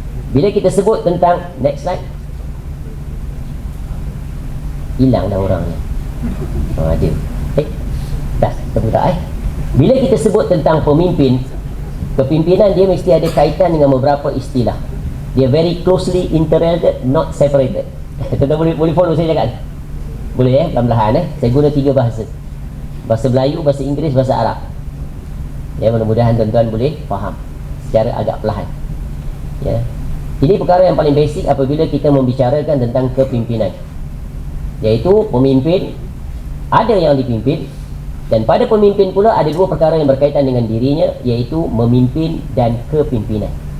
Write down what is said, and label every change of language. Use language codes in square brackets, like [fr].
[ms] Bila kita sebut tentang, [en] next slide, [ms] hilang dah orangnya. Ada dah terbuka. Bila kita sebut tentang pemimpin, kepimpinan dia mesti ada kaitan dengan beberapa istilah. [en] Dia very closely interrelated, not separated. [ms] Tuan-tuan boleh follow saya cakap? Boleh ya, perlahan-lahan saya guna 3 bahasa. Bahasa Melayu, bahasa Inggeris, bahasa Arab. Ya, mudah-mudahan tuan-tuan boleh faham secara agak perlahan. Ya. Ini perkara yang paling basic apabila kita membicarakan tentang kepimpinan, iaitu pemimpin, ada yang dipimpin, dan pada pemimpin pula ada 2 perkara yang berkaitan dengan dirinya, iaitu memimpin dan kepimpinan.